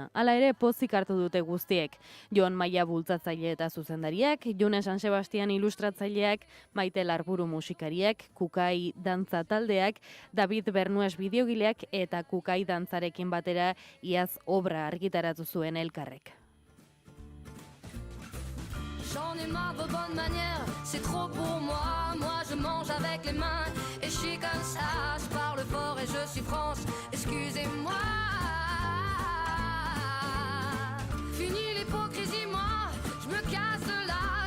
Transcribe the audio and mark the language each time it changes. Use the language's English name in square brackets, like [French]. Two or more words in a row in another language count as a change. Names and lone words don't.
[Basque] Hala ere, pozik hartu dute guztiek. Jon Maia bultzatzaile eta zuzendariak, June San Sebastian ilustratzaileak, Maite Larburu musikariak, Kukai dantza taldeak, David Bernues bideogileak eta Kukai dantzarekin batera iaz obra argitaratu zuen elkarrek. [French] J'en ai marre de bonnes manières, c'est trop pour moi. Moi je mange avec les mains et je suis comme ça. Je parle fort et je suis France, excusez-moi. Fini l'hypocrisie, moi, je me casse de là.